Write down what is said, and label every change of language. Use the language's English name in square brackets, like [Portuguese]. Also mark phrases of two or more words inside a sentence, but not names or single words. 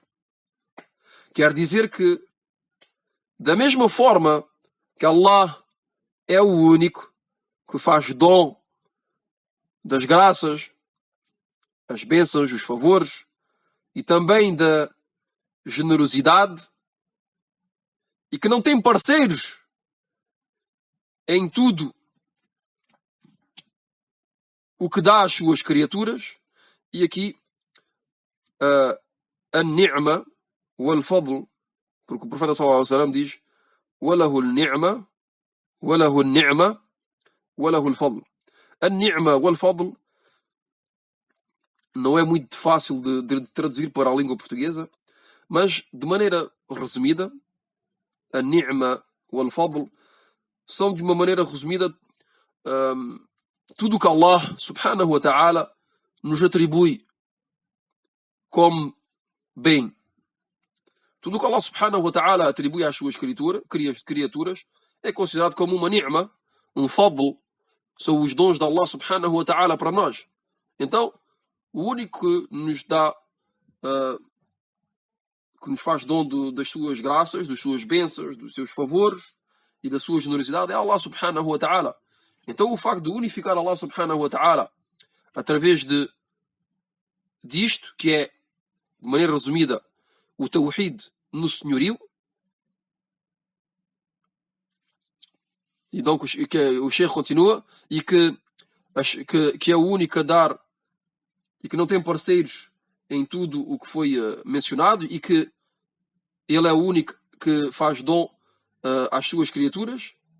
[Portuguese] Quer dizer que, da mesma forma que Allah é o único que faz dom das graças, as bênçãos, os favores, e também da generosidade, e que não tem parceiros em tudo o que dá às suas criaturas, e aqui a [Arabic] نعمة والفضل, [Portuguese] porque o profeta [Arabic] صلى الله عليه وسلم [Portuguese] diz [Arabic] وله النعمة وله النعمة وله الفضل. [Portuguese] A [Arabic] نعمة والفضل [Portuguese] não é muito fácil de traduzir para a língua portuguesa, mas de maneira resumida, a [Arabic] نعمة والفضل [Portuguese] são, de uma maneira resumida, tudo o que [Arabic] الله سبحانه وتعالى [Portuguese] nos atribui como bem. Tudo o que [Arabic] الله سبحانه وتعالى [Portuguese] atribui às suas criaturas é considerado como uma ni'ma, um fadl. São os dons de [Arabic] الله سبحانه وتعالى [Portuguese] para nós. Então, o único que nos dá, que nos faz dom das suas graças, das suas bênçãos, dos seus favores e da sua generosidade é [Arabic] الله سبحانه وتعالى. [Portuguese] Então, o facto de unificar [Arabic] الله سبحانه وتعالى [Portuguese] através disto, que é, de maneira resumida, o Tawhid no senhorio, e então o Sheikh continua, e que é o único a dar, e que não tem parceiros em tudo o que foi mencionado, e que ele é o único que faz dom às suas criaturas,